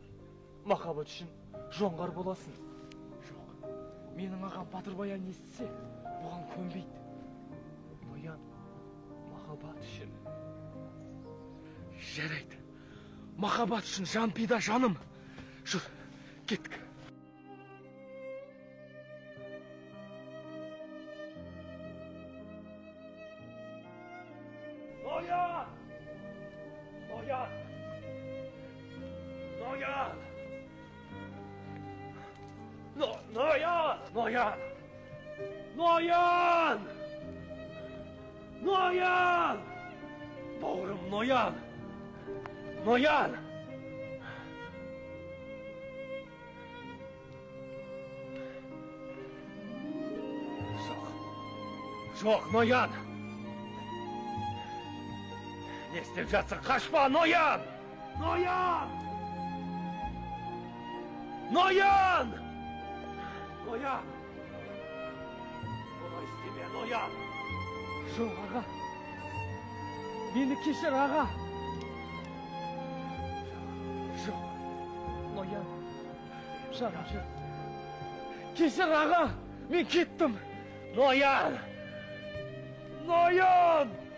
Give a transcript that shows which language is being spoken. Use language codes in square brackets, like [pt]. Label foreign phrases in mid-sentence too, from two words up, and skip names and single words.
[kk] Махаббат үшін жоңғар боласың. Жоқ, менің ағам Батыр Баян естісе, бұған көнбейді. Ноян, махаббат үшін. Жарайды. Махаббат үшін жан пида, жаным. Жүр, кеттік. Ноян! Ноян! Ноян! Ноян! Ноян! Ноян! Ноян! Бауырым, Ноян! Ноян! Жоқ, Ноян! Не істеп жатсың? Қашпа, Ноян! Ноян! Ноян! Ноян! Олай істеме, Ноян! Жоқ, аға. Мені кешір, аға. Жоқ, Ноян. Жаным, жүр. Кешір, аға. Мен кеттім. Ноян! Ноян!